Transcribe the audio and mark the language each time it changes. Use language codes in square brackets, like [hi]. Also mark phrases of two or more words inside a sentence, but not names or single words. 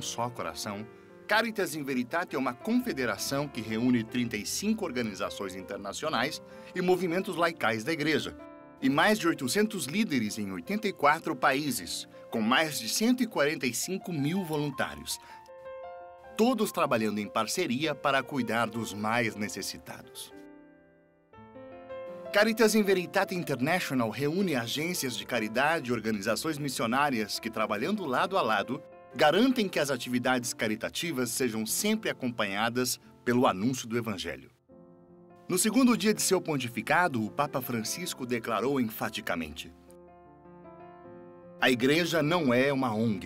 [pt] só coração, Caritas in Veritate é uma confederação que reúne 35 organizações internacionais e movimentos laicais da Igreja, e mais de 800 líderes em 84 países, com mais de 145 mil voluntários, todos trabalhando em parceria para cuidar dos mais necessitados. Caritas in Veritate International reúne agências de caridade e organizações missionárias que, trabalhando lado a lado, garantem que as atividades caritativas sejam sempre acompanhadas pelo anúncio do Evangelho. No segundo dia de seu pontificado, o Papa Francisco declarou enfaticamente: a Igreja não é uma ONG.